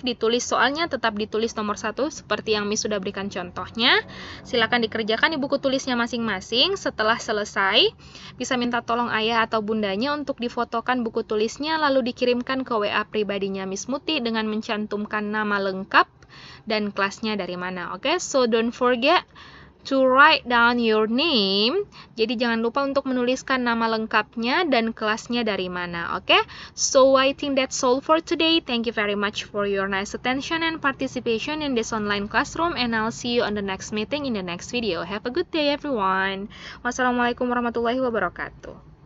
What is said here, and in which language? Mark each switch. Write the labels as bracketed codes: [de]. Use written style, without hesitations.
[id] Ditulis soalnya tetap ditulis nomor 1 seperti yang Miss sudah berikan contohnya. Silahkan dikerjakan di buku tulisnya masing-masing. Setelah selesai, bisa minta tolong ayah atau bundanya untuk difotokan buku tulisnya lalu dikirimkan ke WA pribadinya Miss Muti dengan mencantumkan nama lengkap dan kelasnya dari mana. [en] Oke, so don't forget to write down your name. [id] Jadi jangan lupa untuk menuliskan nama lengkapnya dan kelasnya dari mana, oke? [en] So I think that's all for today. Thank you very much for your nice attention and participation in this online classroom, and I'll see you on the next meeting in the next video. Have a good day everyone. [ar] Wassalamualaikum warahmatullahi wabarakatuh.